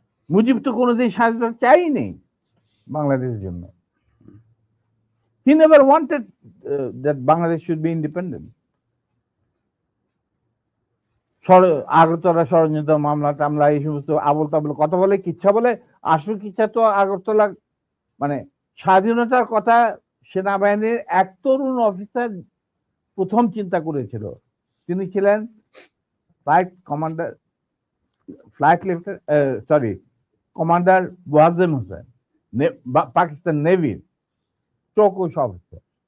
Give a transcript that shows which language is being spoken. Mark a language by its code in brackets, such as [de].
[bn] মুজিব তো কোনোদিন স্বাধীনতা চাইনি বাংলাদেশের জন্য। [en] He never wanted that Bangladesh should be independent. [bn] Agartala ষড়যন্ত্র মামলা টামলা এই সমস্ত আবল তাবল কথা বলে, কিচ্ছা বলে। আসল কিচ্ছা তো আগরতলা, মানে স্বাধীনতার কথা সেনাবাহিনীর এক তরুণ অফিসার প্রথম চিন্তা করেছিল। তিনি ছিলেন flight commander, flight lieutenant, sorry, commander ওয়াজেম Hossain, Pakistan নেভির চৌকুশ officer.